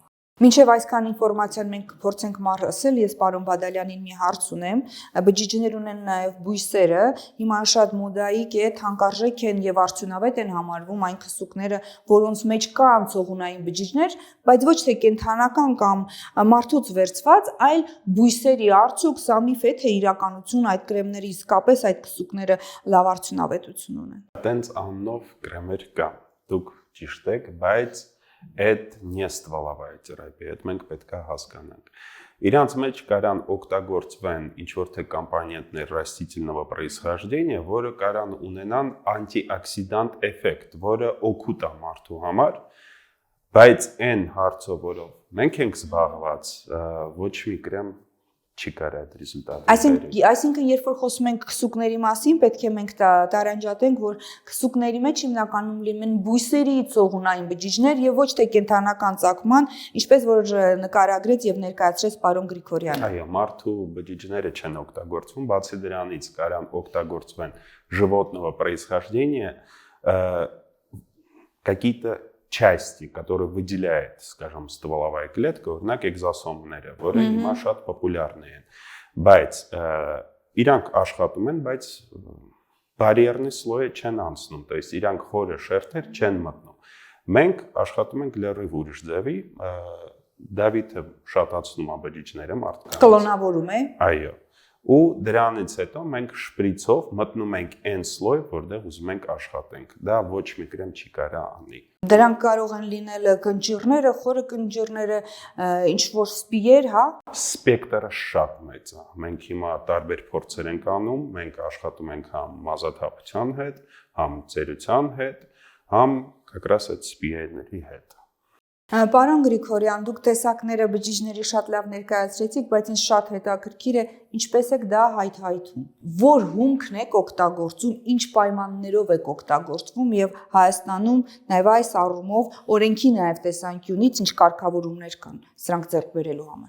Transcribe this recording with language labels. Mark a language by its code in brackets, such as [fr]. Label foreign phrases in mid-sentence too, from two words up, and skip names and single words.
[hy] Մինչև այսքան ինֆորմացիան մենք փորձենք մարսել, ես պարոն Բադալյանին մի հարց ունեմ, բջիջներ ունեն նաև բույսերը, հիմա շատ մոդայիկ է, թանկարժեք են եւ արդյունավետ են համարվում այն քսուկները, որոնց մեջ կան ցողունային բջիջներ, բայց ոչ թե կենթանական կամ մարդուց վերցված, այլ բույսերի արդյոք սա միֆ է, թե իրականություն այդ կրեմների իսկապես այդ քսուկները լավ արդյունավետություն ունեն։ Տենց աննով կրեմեր կան, դուք ճիշտ եք, բայց այդ [ru] не стволовая терапия, [hy] այդ մենք պետք է հասկանանք։ Իրանց մեջ կարան օգտագործվեն ինչ-որ թե կոմպոնենտներ [ru] ռастительного происхождения, [hy] որը կարան ունենան անտիօքսիդանտ էֆեկտ, որը օգուտ է մարդու համար, բայց այն հարցով, որով մենք ենք զբաղված, ոչ մի կրեմ չի կարող այդ ռեզուլտատը։ Այսինքն, երբ որ խոսում ենք քսուկների մասին, պետք է մենք տարանջատենք, որ քսուկների մեջ հիմնականում լինեն բույսերի ցողունային բջիջներ եւ ոչ թե կենթանական ծագման, ինչպես որ նկարագրեց եւ ներկայացրեց պարոն Գրիգորյանը։ Այո, մարդու բջիջները չեն օգտագործվում, բացի դրանից կարան օգտագործվեն [ru] животного происхождения какие-то части, которые выделяет, скажем, стволовая клетка, [hy] օրինակ էկզոսոմները, որը հիմա շատ պոպուլյարն են, բայց իրանք աշխատում են, բայց բարիերնի սլոյը չեն անցնում, [ru] то есть [hy] իրանք խորը շերտեր չեն մտնում։ Մենք աշխատում ենք լրիվ ուրիշ ձևի, Դավիթը շատացնում է բջիջները մարդկանց։ Կլոնավորում է։ Այո։ Ու դրանից հետո մենք շպրիցով մտնում ենք այն սլոյ, որտեղ ուզում ենք աշխատենք։ Դա ոչ մի կրեմ չի կարա անի։ Դրանք կարող են լինել կնճիռները, խորը կնճիռները, ինչ որ սպիեր, հա։ Սպեկտրը շատ մեծ է։ Մենք հիմա տարբեր փորձեր ենք անում, մենք աշխատում ենք համ մազաթափության հետ, համ ծերության հետ, համ [ru] как раз [hy] այդ սպիերների հետ։ Պարոն Գրիգորյան, դուք տեսակները բջիջների շատ լավ ներկայացրեցիք, բայց ինձ շատ հետաքրքիր է, ինչպես եք դա հայթայթում։ Որ հումքն եք օգտագործում, ինչ պայմաններով եք օգտագործվում եւ Հայաստանում նաեւ այս առումով օրենքի նաեւ տեսանկյունից ինչ կարգավորումներ կան սրանք ձեռք բերելու համար։